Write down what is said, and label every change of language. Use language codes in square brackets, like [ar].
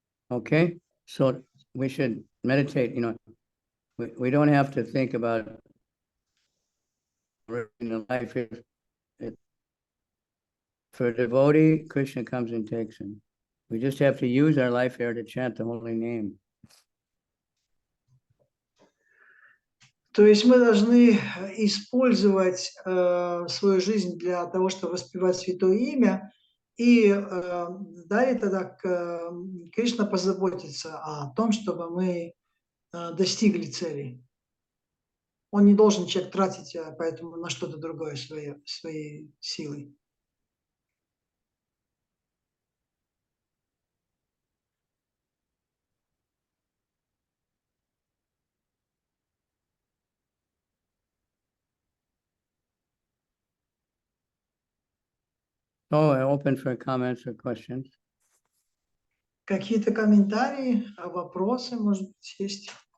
[en] Okay, so we should meditate, we don't have to think about life. For a devotee, Krishna comes and takes him. We just have to use our life here to chant the holy name. [ru] То есть мы должны использовать свою жизнь для того, чтобы воспевать Святое Имя, и далее тогда Кришна позаботится о том, чтобы мы достигли цели. он не должен человек тратить поэтому на что-то другое свои силы. [en] Oh, I open for comments or questions. [ru] Какие-то комментарии, вопросы, может быть, есть?